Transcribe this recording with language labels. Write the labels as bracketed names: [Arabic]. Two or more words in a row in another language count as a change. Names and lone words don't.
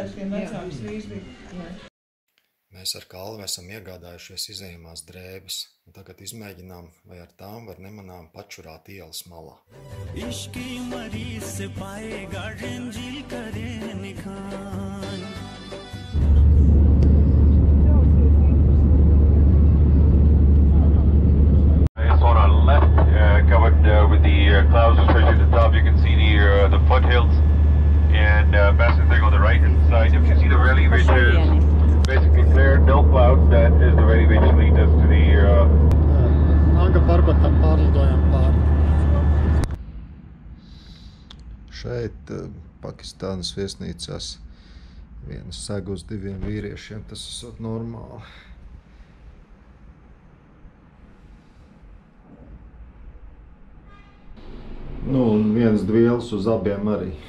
[Latvian] Mēs ar Kalvi esam iegādājušies izejamās drēbes, un tagad izmēģinām, vai ar tām var nemanām pačurāt ielas malā. Ishki mareez se paega ranjil kare nikhan. [English] One on the left, covered with the clouds, especially at the top. You can see the foothills, and massive thing on the right hand side. If you see the valley, which is basically clear, no clouds, that is the valley which leads us to the. [Latvian] Anga Parbatam pārlidojam pāri. Šeit Pakistānas viesnīcās viena sega uz 2 vīriešiem, tas esot normāli. Nu, un viens dvielas uz abiem arī.